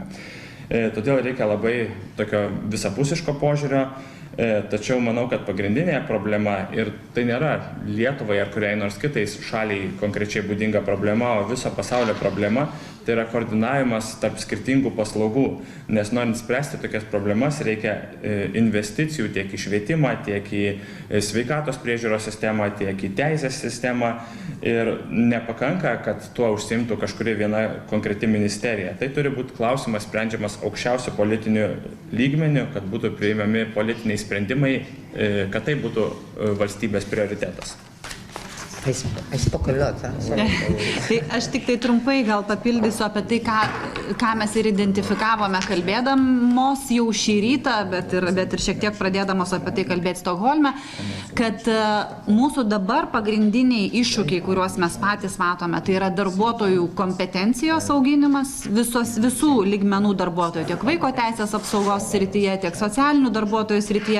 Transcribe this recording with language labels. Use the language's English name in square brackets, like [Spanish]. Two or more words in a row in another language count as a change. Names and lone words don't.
[Lithuanian] Todėl reikia labai tokio visapusiško požiūrio, tačiau manau, kad pagrindinė problema, ir tai nėra Lietuvai ar kuriai nors kitais šaliai konkrečiai būdinga problema, o viso pasaulio problema, tai yra koordinavimas tarp skirtingų paslaugų, nes norint spręsti tokias problemas reikia investicijų tiek į švietimą, tiek į sveikatos priežiūros sistemą, tiek į teisės sistemą ir nepakanka, kad tuo užsiimtų kažkuri viena konkreti ministerija. Tai turi būti klausimas sprendžiamas aukščiausiu politiniu lygmeniu, kad būtų priimami politiniai sprendimai, kad tai būtų valstybės prioritetas. [English] I spoke a lot. [Lithuanian] Tai aš tik tai trumpai gal papildysiu apie tai, ką mes ir identifikavome kalbėdamos jau šį rytą, bet ir šiek tiek pradėdamos apie tai kalbėti Stokholme, kad mūsų dabar pagrindiniai iššūkiai, kuriuos mes patys matome, tai yra darbuotojų kompetencijos auginimas, visų lygmenų darbuotojų, tiek vaiko teisės apsaugos srityje, tiek socialinių darbuotojų srityje.